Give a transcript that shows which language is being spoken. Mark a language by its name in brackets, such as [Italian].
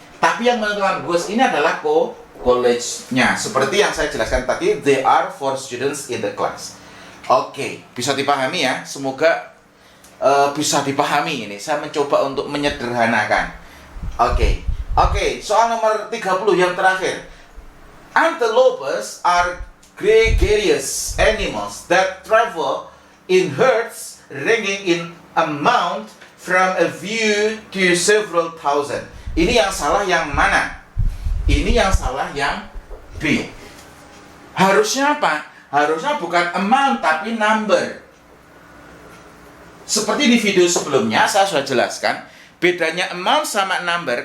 [Indonesian] Tapi yang menentukan was ini adalah college-nya. Seperti yang saya jelaskan tadi, [English] there are 4 students in the class. [Indonesian] Oke, bisa dipahami ya? Semoga bisa dipahami ini. Saya mencoba untuk menyederhanakan. Oke, soal nomor 30 yang terakhir. [English] Antelopes are gregarious animals that travel in herds ranging in amount from a few to several thousand. [Indonesian] Ini yang salah yang mana? Ini yang salah yang B. Harusnya apa? Harusnya bukan amount tapi number. Seperti di video sebelumnya saya sudah jelaskan, bedanya amount sama number.